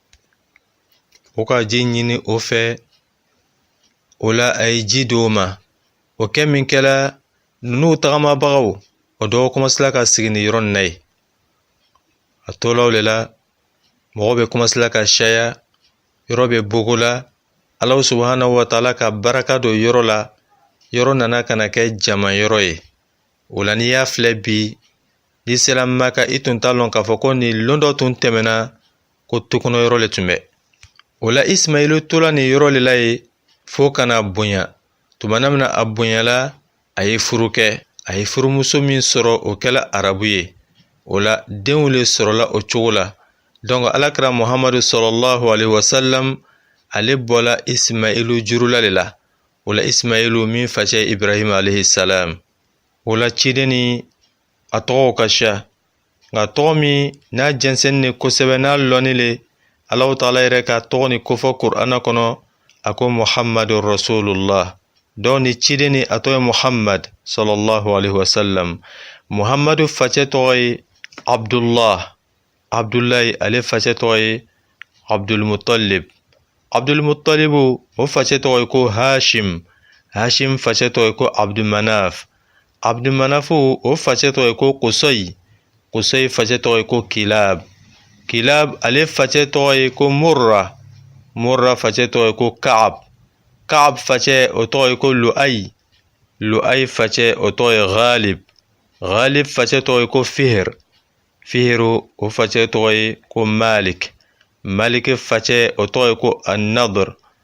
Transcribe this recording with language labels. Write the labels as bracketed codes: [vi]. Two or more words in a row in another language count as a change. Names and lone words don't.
[bm] o ka ji ɲini o fɛ o la a ye ji di o ma o kɛ min kɛla ninnu tagamabagaw o dɔw komasila ka sigi ni yɔrɔ nin na ye a tolaw le la mɔgɔ bɛ komasila ka caya yɔrɔ bɛ bogo la [ar] الله سبحانه وتعالى [bm] ka baraka don yɔrɔ la yɔrɔ nana ka na kɛ jama yɔrɔ ye o la n'i y'a filɛ bi n'i sera Maka i tun t'a lɔn k'a fɔ ko nin lon dɔ tun tɛmɛna ko tukɔnɔ yɔrɔ le tun bɛ o la Ismailu tola nin yɔrɔ le la ye fo kana bonya tumana min na a bonyala a ye furu kɛ a ye furumuso min sɔrɔ o kɛla arabu ye o la denw le sɔrɔla o cogo la donc alakira Muhammadu [ar] صلى الله عليه وسلم [bm] ale bɔla Ismailu jurula le la o la Ismailu min facɛ Ibrahim [ar] عليه السلام [bm] o la ciden ni a tɔgɔw ka ca nka tɔgɔ min n'a jɛnsɛnni ni kosɛbɛ n'a lɔnni le [ar] الله تعالى [bm] yɛrɛ ka tɔgɔ ni kofɔ Kur'ana kɔnɔ a ko [ar] محمد رسول الله [bm] donc ni ciden ni a tɔgɔ ye Muhammad [ar] صلى الله عليه وسلم [bm] Muhammadu facɛ tɔgɔ ye Abdullah Abdullahi ale facɛ tɔgɔ ye Abdulmuttalib Abdulmuttalibu o facɛ tɔgɔ ye ko Hashim Hashim facɛ tɔgɔ ye ko Abdulmanaf Abdulmanafu o facɛ tɔgɔ ye ko Qusay Qusay facɛ tɔgɔ ye ko Kilab Kilab ale facɛ tɔgɔ ye ko Murra Murra facɛ tɔgɔ ye ko Ka'ab Ka'ab facɛ o tɔgɔ ye ko Lu'ay Lu'ay facɛ o tɔgɔ ye Ghalib Ghalib facɛ tɔgɔ ye ko Fihr Fihru o facɛ tɔgɔ ye ko Malik Malik facɛ o tɔgɔ ye ko An-Nadr